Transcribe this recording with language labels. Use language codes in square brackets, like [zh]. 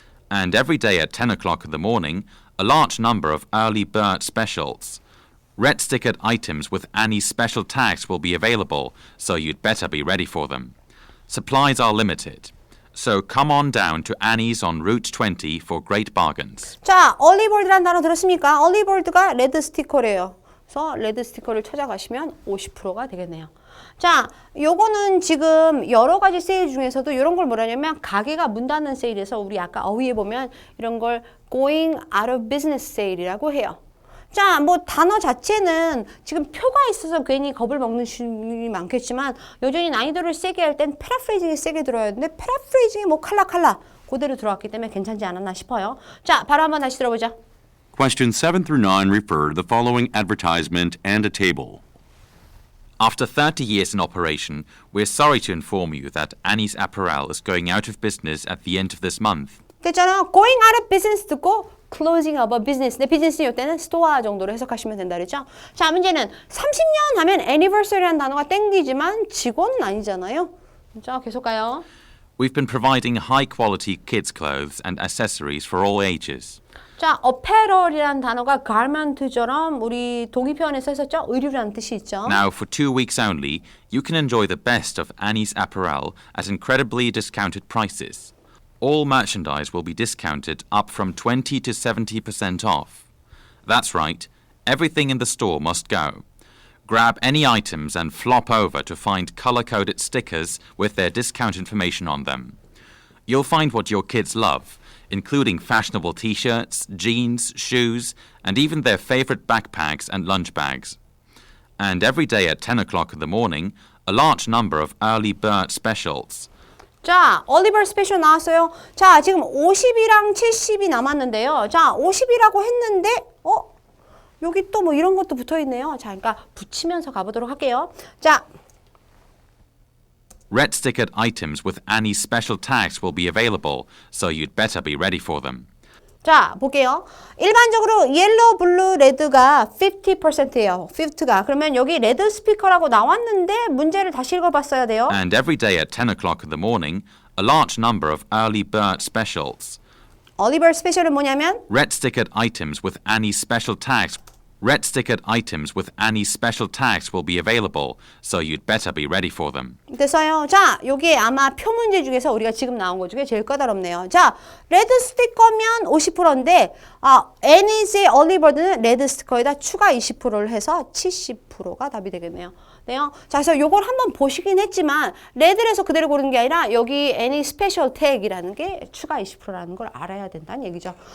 [en] And every day at 10 o'clock in the morning, a large number of early bird specials. Red stickered items with Annie's special tags will be available, so you'd better be ready for them. Supplies are limited. So come on down to Annie's on Route 20 for great bargains. [ko] 자, earlybird라는 단어 들었습니까? earlybird가 레드 스티커래요. 그래서 레드 스티커를 찾아가시면 50%가 되겠네요. 자, 요거는 지금 여러 가지 세일 중에서도 이런 걸 뭐라냐면 가게가 문 닫는 세일에서 우리 아까 어휘에 보면 이런 걸 [en] going out of business sale [ko] 이라고 해요. 자, 뭐 단어 자체는 지금 표가 있어서 괜히 겁을 먹는 분이 많겠지만 여전히 난이도를 세게 할 땐 패러프레이징이 세게 들어야 되는데 패러프레이징이 뭐 칼라 그대로 들어왔기 때문에 괜찮지 않았나 싶어요. 자, 바로 한번 다시 들어보자. [en] Questions 7 through 9 refer to the following advertisement and a table. After 30 years in operation, we're sorry to inform you that Annie's Apparel is going out of business at the end of this month. [ko] 됐잖아. [en] going out of business [ko] 듣고 [en] closing of a business. [ko] 내 비즈니스 이때는 스토어 정도로 해석하시면 된다 그랬죠. 자, 문제는 30년 하면 anniversary라는 단어가 땡기지만 직원은 아니잖아요. 자, 계속 가요. [en] We've been providing high-quality kids' clothes and accessories for all ages. [ko] 자, apparel이라는 단어가 garment처럼 우리 동의 표현에서 했었죠. 의류라는 뜻이 있죠. [en] Now, for 2 weeks only, you can enjoy the best of Annie's Apparel at incredibly discounted prices. All merchandise will be discounted up from 20 to 70% off. That's right, everything in the store must go. Grab any items and flop over to find color-coded stickers with their discount information on them. You'll find what your kids love, including fashionable t-shirts, jeans, shoes, and even their favorite backpacks and lunch bags. And every day at 10 o'clock in the morning, a large number of early bird specials. [ko] 자, 얼리버 스페셜 나왔어요. 자, 지금 50이랑 70이 남았는데요. 자, 50이라고 했는데 여기 또 뭐 이런 것도 붙어 있네요. 자, 그러니까 붙이면서 가보도록 할게요. 자, [en] Red stickered items with Annie's special tags will be available, so you'd better be ready for them. [ko] 자, 볼게요. 일반적으로 옐로우, 블루, 레드가 50%예요. 50가. 그러면 여기 레드 스피커라고 나왔는데 문제를 다시 읽어봤어야 돼요. [en] And every day at 10 o'clock in the morning, a large number of early bird specials. [ko] 얼리버 스페셜은 뭐냐면 [en] Red stickered items with Annie's special tags. Red stickered items with Annie's special tags will be available, so you'd better be ready for them. [ko] 됐어요. 자, 요게 아마 표 문제 중에서 우리가 지금 나온 것 중에 제일 까다롭네요. 자, 레드 스티커면 50%인데 애니즈의 얼리버드는 레드 스티커에다 추가 20%를 해서 70%가 답이 되겠네요. 네요. 자, 그래서 요걸 한번 보시긴 했지만 레드에서 그대로 고르는 게 아니라 여기 애니 스페셜 태그라는 게 추가 20%라는 걸 알아야 된다는 얘기죠.